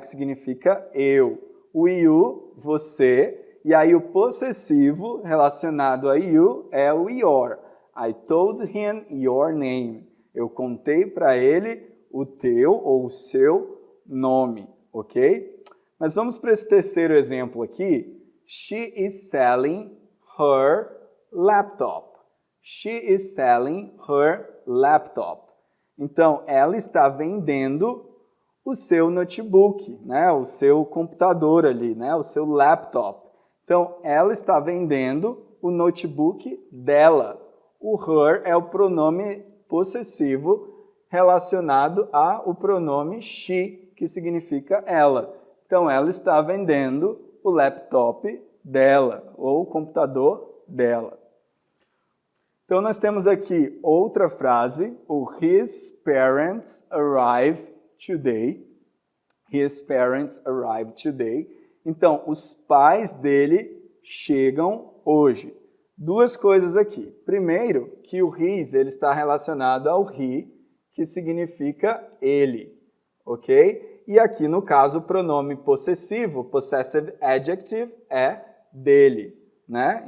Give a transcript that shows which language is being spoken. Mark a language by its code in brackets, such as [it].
[pt] Que significa eu. O you, você, e aí o possessivo relacionado a you é o your. [en] I told him your name. [pt] Eu contei para ele o teu ou o seu nome, [en] ok? [pt] Mas vamos para esse terceiro exemplo aqui. [en] She is selling her laptop. She is selling her laptop. [pt] Então, ela está vendendo o seu notebook, né? O seu computador ali, né? O seu laptop. Então, ela está vendendo o notebook dela. O her é o pronome possessivo relacionado ao pronome she, que significa ela. Então, ela está vendendo o laptop dela, ou o computador dela. Então, nós temos aqui outra frase, o [en] his parents arrived today. His parents arrived today. [pt] Então, os pais dele chegam hoje. Duas coisas aqui. Primeiro, que o his ele está relacionado ao he, que significa ele, ok? E aqui, no caso, o pronome possessivo, possessive adjective, é dele, né?